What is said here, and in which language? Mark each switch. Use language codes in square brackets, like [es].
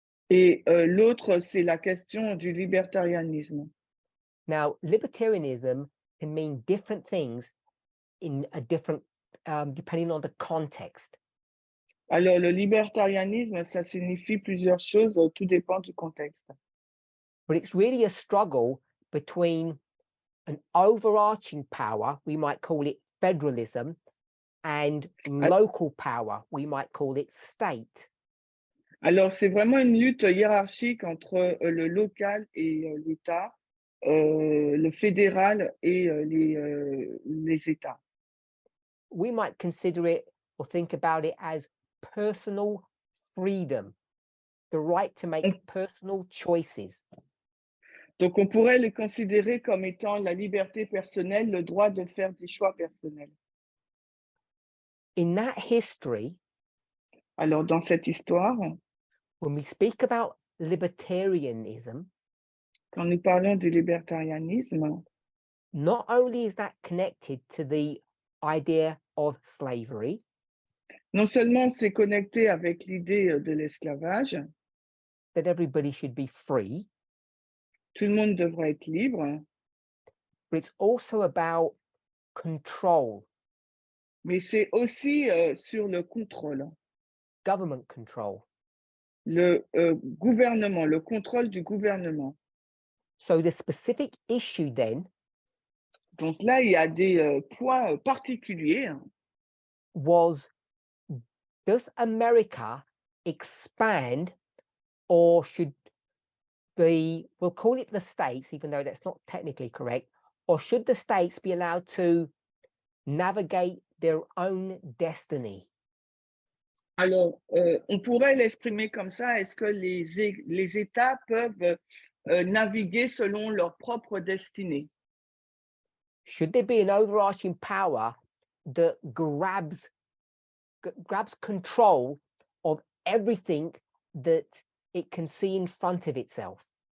[fr] et l'autre, c'est la question du libertarianisme. [en] Now, libertarianism can mean different things in a different, depending on the context. [fr] Alors, le libertarianisme, ça signifie plusieurs choses, tout dépend du contexte. [en] But it's really a struggle between an overarching power, we might call it federalism, and local power, we might call it state. [fr] Alors, c'est vraiment une lutte hiérarchique entre le local et l'État, le fédéral et les États. [en] We might consider it or think about it as personal freedom, the right to make personal choices. [fr] Donc, on pourrait le considérer comme étant la liberté personnelle, le droit de faire des choix personnels. [en] In that history, [fr] alors dans cette histoire, [en] when we speak about libertarianism, [fr] quand nous parlons du libertarianisme, [en] not only is that connected to the idea of slavery, [fr] non seulement c'est connecté avec l'idée de l'esclavage, [en] that everybody should be free, [fr] tout le monde devrait être libre, [en] but it's also about control, [fr] mais c'est aussi sur le contrôle, [en] government control. [fr] le gouvernement, le contrôle du gouvernement. [en] So the specific issue then [fr] Donc là, il y a des points particuliers. [en] was, does America expand, or should we'll call it the states, even though that's not technically correct, Or should the states be allowed to navigate their own destiny? [fr] Alors, on pourrait l'exprimer comme ça. Est-ce que les États peuvent naviguer selon leur propre destinée? [en] Should there be an overarching power that grabs control of everything that it can see in front of itself?